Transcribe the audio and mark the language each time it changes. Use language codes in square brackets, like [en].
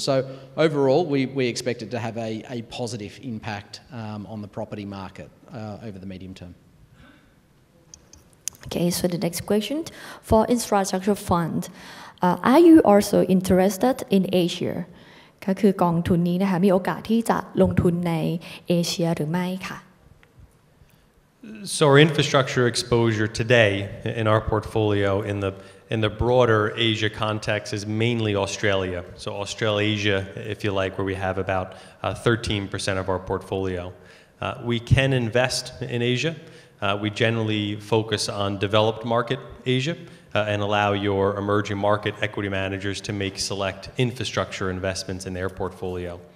[en] So overall, we expect it to have a positive impact on the property market over the medium term. Okay, so the next question, for infrastructure fund, are you also interested in Asia? [th] ก็คือกองทุนนี้นะคะมีโอกาสที่จะลงทุนในเอเชียหรือไม่ค่ะ [en] So our infrastructure exposure today in our portfolio in the broader Asia context is mainly Australia. So Australasia, if you like, where we have about 13% of our portfolio. We can invest in Asia. We generally focus on developed market Asia and allow your emerging market equity managers to make select infrastructure investments in their portfolio.